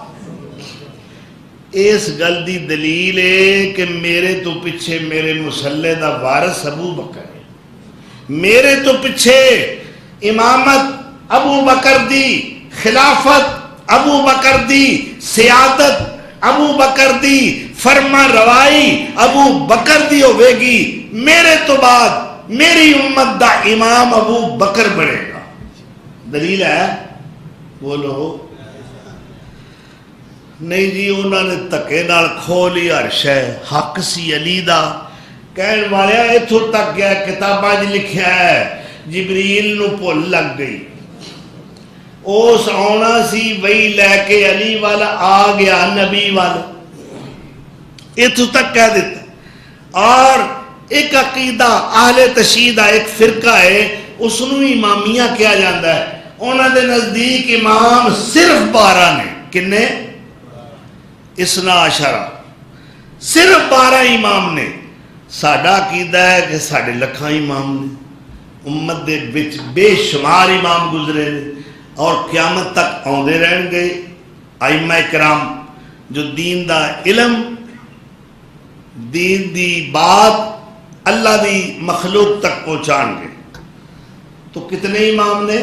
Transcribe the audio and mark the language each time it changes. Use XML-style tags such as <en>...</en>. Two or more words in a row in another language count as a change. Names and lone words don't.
<pa>اس گل دی دلیل ہے کہ میرے تو پیچھے میرے مصلی دا وارث ابو بکر ہے، میرے تو پیچھے امامت ابو بکر دی، خلافت ابو بکر دی، سیادت ابو بکر دی، فرما روائی ابو بکر دی ہوئے گی. میرے تو بعد میری امت دا امام ابو بکر بنے گا. دلیل ہے؟ بولو. نہیں جی انہوں نے تکے نال کھو لی ہر شے. حق سی علی دا کہن والے اتھوں تک گیا کتاباں جی لکھیا ہے جبریل نو بھول لگ گئی، اس آنا سی وہی لے کے علی والا آ گیا نبی والا، اتھوں تک کہہ دیتا. اور ایک عقیدہ اہل تشیع دا ایک فرقہ ہے، اس نو امامیہ کیا جاندہ ہے. انہوں دے نزدیک امام صرف 12 نے. کنے؟</pa> <ar>اثنا عشرہ،</ar> <pa>صرف 12 امام نے. ساڈا عقیدہ ہے کہ ساڈے لکھاں امام نے، امت دے وچ بے شمار امام گزرے نے اور قیامت تک آندے رہن گے. ائمہ کرام جو دین دا علم، دین دی بات اللہ دی مخلوق تک پہنچان گے. تو کتنے امام نے؟</pa>